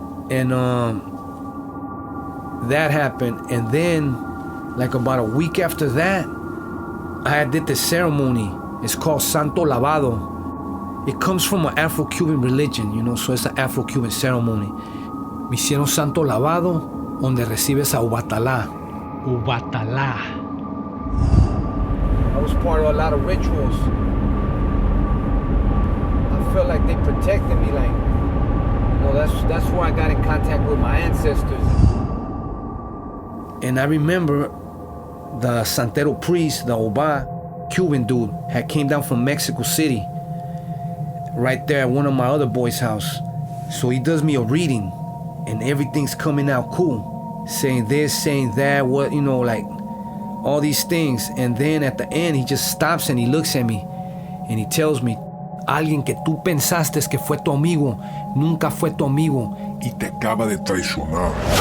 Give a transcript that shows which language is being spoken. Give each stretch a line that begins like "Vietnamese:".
English: And that happened. And then, like about a week after that, I did this ceremony. It's called Santo Lavado. It comes from an Afro-Cuban religion, you know, so it's an Afro-Cuban ceremony.
Spanish: Me hicieron Santo Lavado, donde recibes a Ubatalá. Ubatalá.
English: I was part of a lot of rituals. I felt like they protected me, like, you know, that's where I got in contact with my ancestors. And I remember the Santero priest, the Oba, Cuban dude, had came down from Mexico City, right there at one of my other boys' house. So he does me a reading, and everything's coming out cool, saying this, saying that, what, you know, like all these things. And then at the end, he just stops and he looks at me and he tells me,
Spanish: alguien que tú pensaste que fue tu amigo,
English: nunca fue tu amigo
Spanish: y te acaba de traicionar.